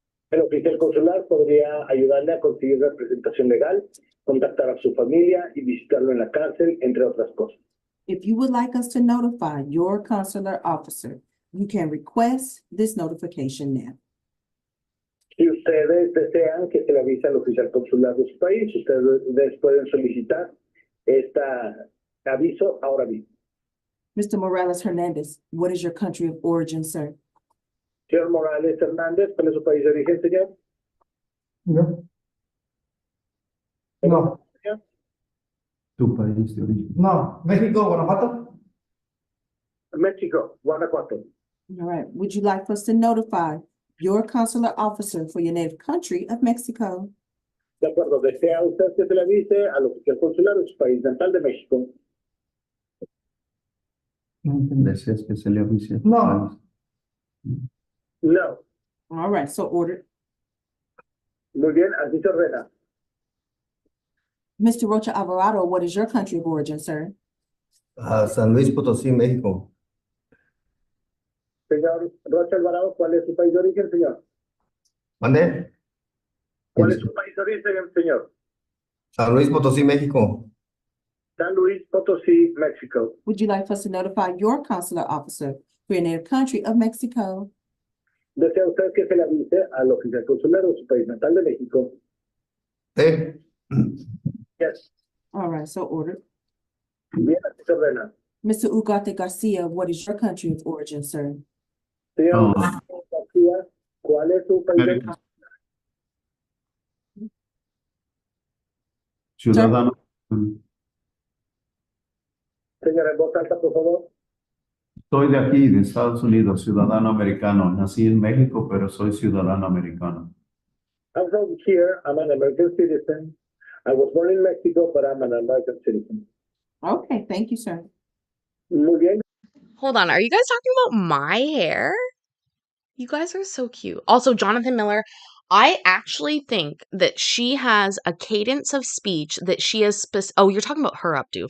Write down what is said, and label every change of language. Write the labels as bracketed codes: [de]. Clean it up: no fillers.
[es] El oficial consular podría ayudarle a conseguir representación legal, contactar a su familia y visitarlo en la cárcel, entre otras cosas. [en] If you would like us to notify your consular officer, you can request this notification now. [es] Si ustedes desean que se le avise al oficial consular de su país, ustedes pueden solicitar este aviso ahora mismo. [en] Mr. Morales Hernandez, what is your country of origin, sir? [es] Señor Morales Hernández, ¿cuál es su país de origen, señor? No. No, Señor. Tu país de origen. no, México, Guanajuato. México, Guanajuato. [en] All right. Would you like us to notify your consular officer for your native country of Mexico? [es] De acuerdo, ¿desea usted que se le avise al oficial consular de su país natal de México? ¿Deseas que se le avise? No. No. [en] All right, so ordered. [es] Muy bien, así se ordena. [en] Mr. Rocha Alvarado, what is your country of origin, sir? [es] San Luis Potosí, México. Señor Rocha Alvarado, ¿cuál es su país de origen, señor? ¿Mande? ¿Cuál es su país de origen, señor? San Luis Potosí, México. San Luis Potosí, México. [en] Would you like for us to notify your consular officer for your native country of Mexico? [es] ¿Desea usted que se le avise al oficial consular de su país natal de México? Sí. [en] Yes. All right, so ordered. [es] Bien, así se ordena. [en] Mr. Ugarte Garcia, what is your country of origin, sir? [es] Señor No. García, ¿cuál es su país de origen? Ciudadano. Señora, en voz alta, por favor. Soy de aquí, de Estados Unidos, ciudadano americano. Nací en México, pero soy ciudadano americano. [en] I'm from here. I'm an American citizen. I was born in Mexico, but I'm an American citizen. Okay, thank you, sir. [es] Muy bien. [en] Hold on, are you guys talking about my hair? You guys are so cute. Also, Jonathan Miller, I actually think that she has a cadence of speech that she has oh, you're talking about her updo.